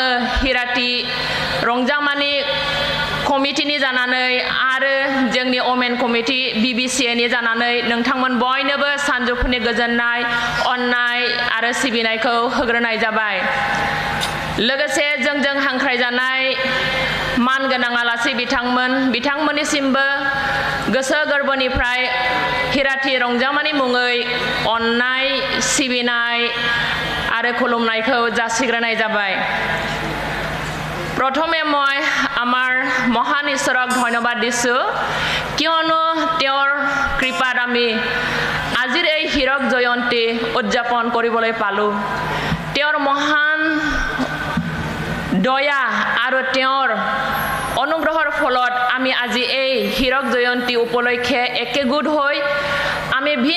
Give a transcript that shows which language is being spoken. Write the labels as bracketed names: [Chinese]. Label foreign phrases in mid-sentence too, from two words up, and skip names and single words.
[Bodo] हिराथि रंजामानि कमिटिनि जानानै आरो जोंनि [English] women committee [Bodo] Bbca नि जानानै नोंथांमोन बयनोबो सानजौफुनि गोजोननाय अननाय आरो सिबिनायखौ होग्रोनाय जाबाय लोगोसे जोंजों हांख्रायजानाय मानगोनां आलासि बिथांमोननिसिमबो गोसो गोरबोनिफ्राय हिराथि रंजामानि मुङै अननाय सिबिनाय आरो खुलुमनायखौ जासिग्रोनाय जाबाय [Assamese] প্ৰথমে মই আমাৰ মহান ঈশ্বৰক ধন্যবাদ দিছো কিয়নো তেওঁৰ কৃপাত আমি আজিৰ এই হীৰক জয়ন্তী উদযাপন কৰিবলৈ পালো তেওঁৰ মহান দয়া আৰু তেওঁৰ অনুগ্ৰহৰ ফলত আমি আজি এই হীৰক জয়ন্তী উপলক্ষে একেগোট হৈ আমি ভিন